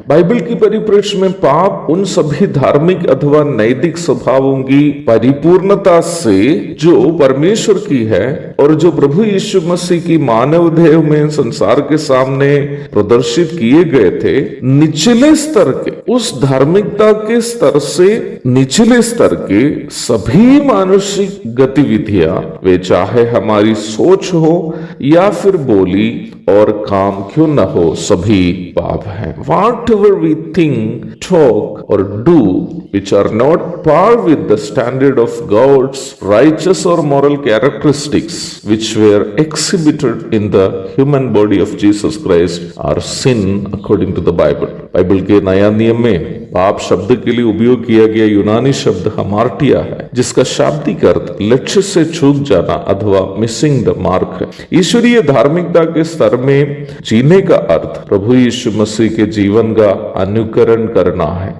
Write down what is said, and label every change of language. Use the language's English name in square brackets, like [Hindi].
[Hindi] Bible की परिप्रेक्ष्य में पाप उन सभी धार्मिक अथवा नैतिक स्वभावों की परिपूर्णता से जो परमेश्वर की है और जो प्रभु यीशु मसीह की मानव देह में संसार के सामने प्रदर्शित किए गए थे, निचले स्तर के उस धार्मिकता के स्तर से निचले स्तर के सभी मानसिक गतिविधियां, वे चाहे हमारी सोच हो या फिर बोली और काम क्यों न हो, सभी पाप हैं। [English] Whatever we think, talk or do which are not par with the standard of God's righteous or moral characteristics which were exhibited in the human body of Jesus Christ are sin according to the Bible. [Hindi] Bible के नया नियम में पाप शब्द के लिए उपयोग किया गया यूनानी शब्द हमार्टिया है, जिसका शाब्दिक अर्थ लक्ष्य से चूक जाना अथवा मिसिंग द मार्क है। ईश्वरीय धार्मिकता के स्तर में जीने का अर्थ प्रभु यीशु मसीह के जीवन का अनुकरण करना है।